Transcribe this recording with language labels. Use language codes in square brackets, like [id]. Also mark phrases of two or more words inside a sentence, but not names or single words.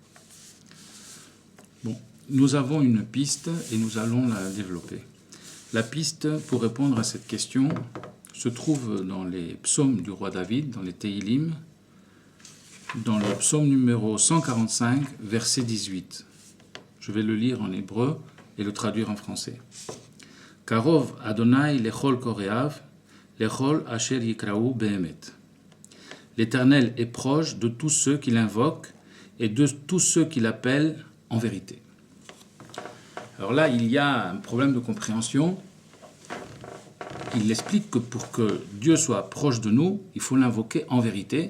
[fr] Bon, nous avons une piste et nous allons la développer. La piste pour répondre à cette question se trouve dans les psaumes du roi David, dans les Tehillim, dans le psaume numéro 145, verset 18. Je vais le lire en hébreu et le traduire en français. [he] קרוב אדוני לכל קראיו, לכל אשר יקראוהו באמת. [fr] L'Éternel est proche de tous ceux qui l'invoquent et de tous ceux qui l'appellent en vérité. Alors là, il y a un problème de compréhension. Il explique que pour que Dieu soit proche de nous, il faut l'invoquer en vérité.